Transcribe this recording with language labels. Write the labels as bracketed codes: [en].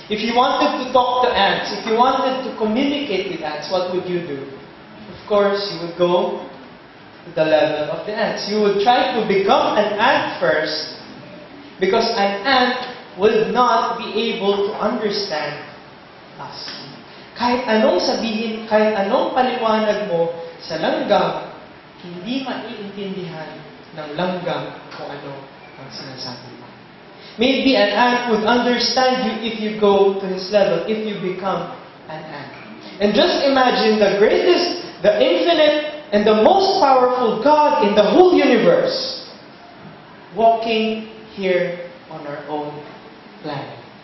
[en] If you wanted to talk to ants, if you wanted to communicate with ants, what would you do? Of course, you would go to the level of the ants. You would try to become an ant first, because an ant will not be able to understand us. [tl] Kahit anong sabihin, kahit anong paliwanag mo sa langgam, hindi maiintindihan ng langgam kung ano ang sinasabi mo. [en] Maybe an ant would understand you if you go to his level, if you become an ant. And just imagine the greatest, the infinite, and the most powerful God in the whole universe walking here on our own planet.